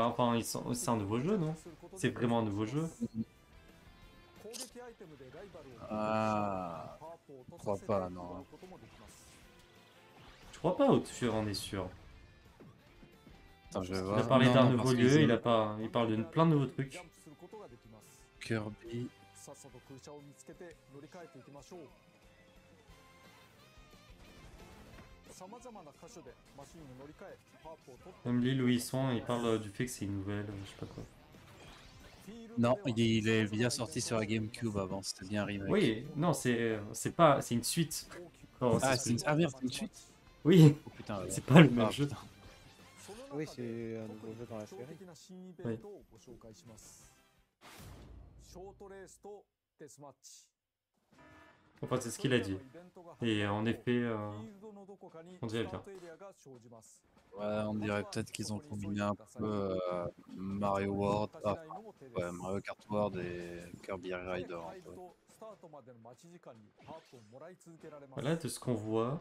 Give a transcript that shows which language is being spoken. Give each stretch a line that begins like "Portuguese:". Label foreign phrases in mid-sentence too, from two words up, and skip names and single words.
French: Enfin, c'est un nouveau jeu, non? C'est vraiment un nouveau jeu. Ah, je crois pas, non. Je crois pas, tu en es sûr. Attends, je vais Il voir. a parlé Non, d'un non, nouveau parce lieu, qu'ils il ont a pas... il parle de plein de nouveaux trucs. Kirby.
Japanese: さっさと空車を見つけて乗り換えていきましょう。さまざまな箇所でマシンを乗り換え、ハープを取って
French: Même l'île où ils sont, il parle du fait que c'est une nouvelle, je sais pas quoi. Non, il est bien sorti sur la GameCube avant, c'était bien un remake. Oui, non, c'est pas... C'est une suite. Oh, Ah, c'est- ah merde, c'est une suite. Oui, Oh putain, ouais. c'est pas le même Ah, jeu. putain. Oui, c'est un nouveau jeu dans la série.
Japanese: 的な新イベントをご紹介します。ショートレースとデスマッチ。
French: Enfin, c'est ce qu'il a dit. Et en effet, on dirait bien. Ouais, on dirait peut-être qu'ils ont combiné un peu Mario World, ouais, Mario Kart World et Kirby Rider. Un peu. Voilà, de ce qu'on voit.